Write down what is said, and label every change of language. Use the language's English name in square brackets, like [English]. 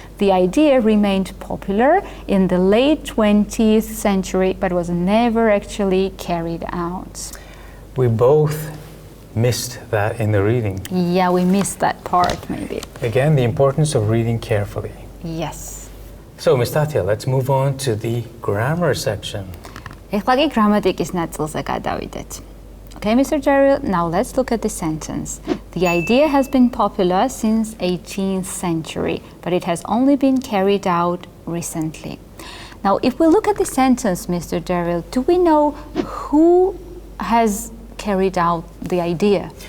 [English] The idea remained popular in the late 20th century, but was never actually carried out. We both missed that in the reading. Yeah, we missed that part, maybe. Again, the importance of reading carefully. Yes. So, Miss Thათια, let's move on to the grammar section. [Georgian] ეხლა კი გრამატიკის ნაწილზე გადავიდეთ. [English] Okay, Mr. Derill, now let's look at the sentence. The idea has been popular since 18th century, but it has only been carried out recently. Now, if we look at the sentence, Mr. Derill, do we know who has carried out the idea?